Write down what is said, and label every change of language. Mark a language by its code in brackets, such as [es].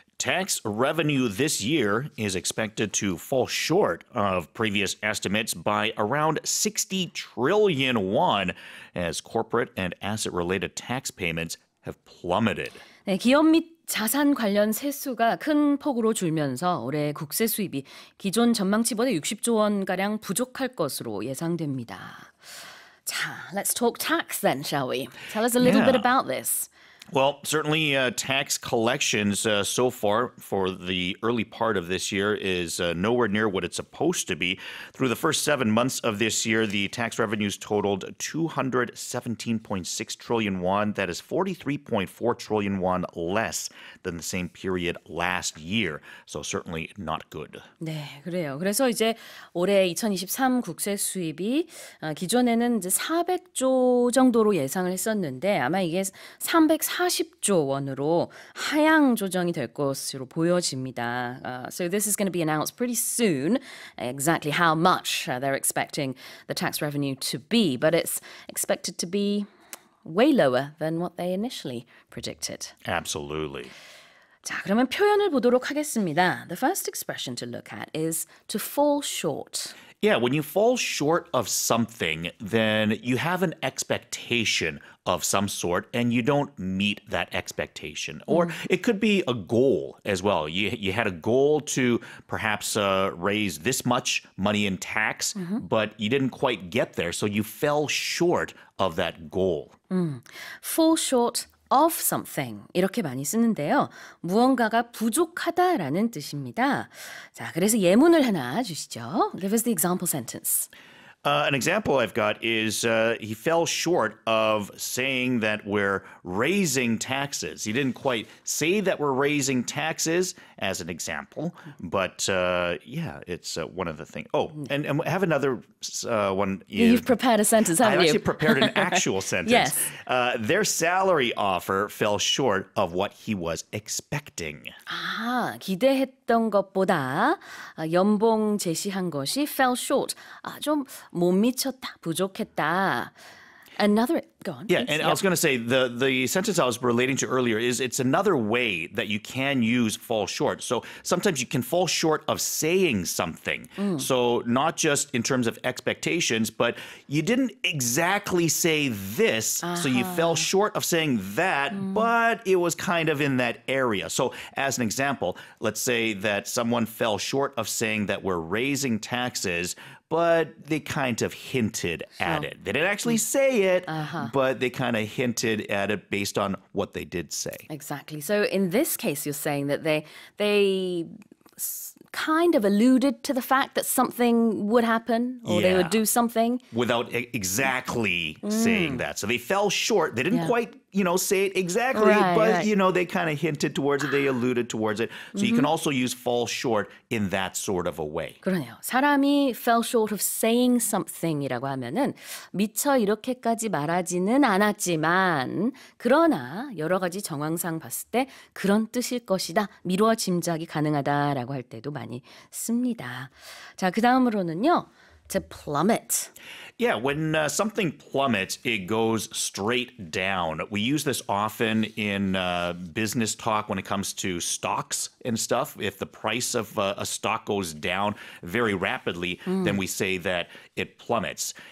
[en] tax revenue this year is expected to fall short of previous estimates by around 60 trillion won as corporate and asset-related tax payments have plummeted. [ko] 네, 기업 및 자산 관련 세수가 큰 폭으로 줄면서 올해 국세 수입이 기존 전망치보다 60조 원가량 부족할 것으로 예상됩니다. [en] 자, let's talk tax then, shall we? Tell us a little bit about this. Well, certainly tax collections so far for the early part of this year is nowhere near what it's supposed to be. Through the first 7 months of this year, the tax revenues totaled 217.6 trillion won. That is 43.4 trillion won less than the same period last year. So certainly not good. [ko] 네, 그래요. 그래서 이제 올해 2023 국세 수입이 기존에는 이제 400조 정도로 예상을 했었는데 아마 이게 340조 원으로 하향 조정이 될 것으로 보여집니다. [en] So this is going to be announced pretty soon, exactly how much they're expecting the tax revenue to be, but it's expected to be way lower than what they initially predicted. Absolutely. [ko] 자, 그러면 표현을 보도록 하겠습니다. [en] The first expression to look at is to fall short. Yeah, when you fall short of something, then you have an expectation of some sort and you don't meet that expectation. Or it could be a goal as well. You had a goal to perhaps raise this much money in tax, but you didn't quite get there, so you fell short of that goal. Fall short of something [ko] 이렇게 많이 쓰는데요. 무언가가 부족하다라는 뜻입니다. 자, 그래서 예문을 하나 주시죠. [en] Give us the example sentence. An example I've got is he fell short of saying that we're raising taxes. He didn't quite say that we're raising taxes as an example, but yeah, it's one of the things. Oh, and I have another one. You've prepared a sentence, haven't I've you? actually prepared an actual sentence. Yes. Their salary offer fell short of what he was expecting. [ko] 아, 기대했던 것보다 연봉 제시한 것이 fell short. 좀 못 미쳤다, 부족했다. [en] Another, go on. Yeah, please. and I was going to say, the sentence I was relating to earlier is it's another way that you can use fall short. So sometimes you can fall short of saying something. So not just in terms of expectations, but you didn't exactly say this, so you fell short of saying that, but it was kind of in that area. So as an example, let's say that someone fell short of saying that we're raising taxes, but they kind of hinted at it. They didn't actually say it, but they kind of hinted at it based on what they did say. Exactly. So in this case, you're saying that they kind of alluded to the fact that something would happen or they would do something. Without exactly saying that. So they fell short. They didn't quite, say it exactly, but, they kind of hinted towards it. They alluded towards it. So you can also use fall short in that sort of a way. [ko] 그러네요. 사람이 fell short of saying something이라고 하면은 미처 이렇게까지 말하지는 않았지만 그러나 여러 가지 정황상 봤을 때 그런 뜻일 것이다. 미루어 짐작이 가능하다라고 할 때도 많이 씁니다. 자, 그 다음으로는요. To plummet. [en] Yeah, when something plummets, it goes straight down. We use this often in business talk when it comes to stocks and stuff. If the price of a stock goes down very rapidly, then we say that it plummets.